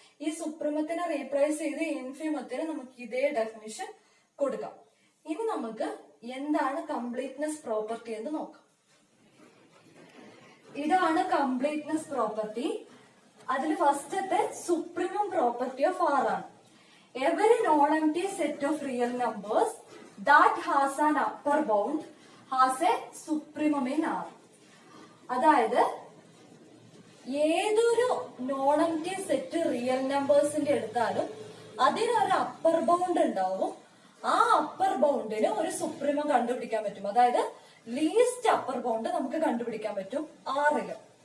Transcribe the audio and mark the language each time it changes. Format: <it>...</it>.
<ml>ഈ സുപ്രീമത്തിനെ റീപ്ലേസ് ചെയ്ത് ഇൻഫിമത്തിന് നമുക്ക് ഇതേ ഡെഫിനിഷൻ കൊടുക്കാം. ഇനി നമുക്ക് എന്താണ് കംപ്ലീറ്റ്നെസ് പ്രോപ്പർട്ടി എന്ന് നോക്കാം. ഇതാണ് കംപ്ലീറ്റ്നെസ് പ്രോപ്പർട്ടി. അതിൽ ഫസ്റ്റത്തെ സുപ്രീമം പ്രോപ്പർട്ടി ഓഫ് ആർ ആണ്.</ml> <en>Every non empty set of real numbers that has an upper bound has a supremum in R.</en> <ml>അതായത് ഏതൊരു നോൺ എംപ്റ്റി സെറ്റ് റിയൽ നമ്പേഴ്സിന്റെ എടുത്താലും അതിനൊരു അപ്പർ ബൗണ്ട് ഉണ്ടാവും. ആ അപ്പർ ബൗണ്ടിന് ഒരു സുപ്രീമം കണ്ടുപിടിക്കാൻ പറ്റും. അതായത് ലീസ്റ്റ് അപ്പർ ബൗണ്ട് നമുക്ക് കണ്ടുപിടിക്കാൻ പറ്റും ആറില്.</ml>